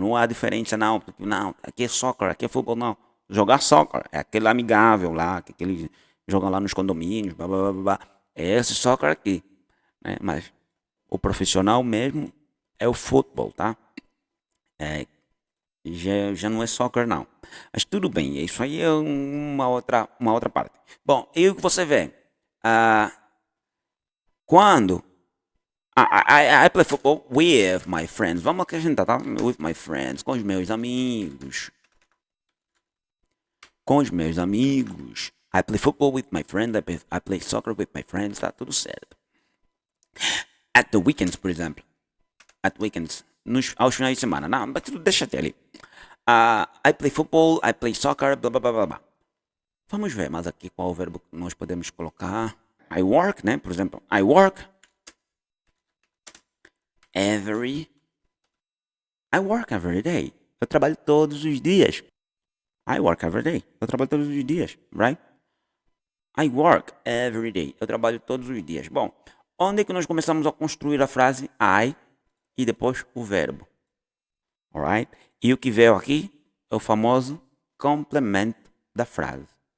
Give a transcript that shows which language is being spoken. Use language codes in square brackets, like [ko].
[pt] Não há diferença, não. Não, aqui é soccer, aqui é futebol, não. Jogar soccer é aquele amigável lá, que eles jogam lá nos condomínios, blá, blá, blá, blá. É esse soccer aqui. Né? Mas o profissional mesmo é o futebol, tá? É, já não é soccer, não. Mas tudo bem, isso aí é uma outra parte. Bom, e o que você vê? Ah, quando [en] I play football with my friends. [pt] Vamos acrescentar, tá? [en] With my friends, [pt] com os meus amigos. Com os meus amigos. [en] I play football with my friends. I play soccer with my friends. [pt] Tá tudo certo. [en] At the weekends, [pt] por exemplo. [en] At weekends. [pt] Aos finais de semana. Não, mas deixa até ali. [en] I play football, I play soccer, [pt] blá blá blá blá blá. Vamos ver mais aqui qual o verbo que nós podemos colocar. [en] I work, né? [pt] Por exemplo, [en] I work every day. [pt] Eu trabalho todos os dias. [en] I work every day. [pt] Eu trabalho todos os dias, right? [en] I work every day. [pt] Eu trabalho todos os dias. Bom, onde é que nós começamos a construir a frase I e depois o verbo? Alright? E o que veio aqui é o famoso complemento da frase.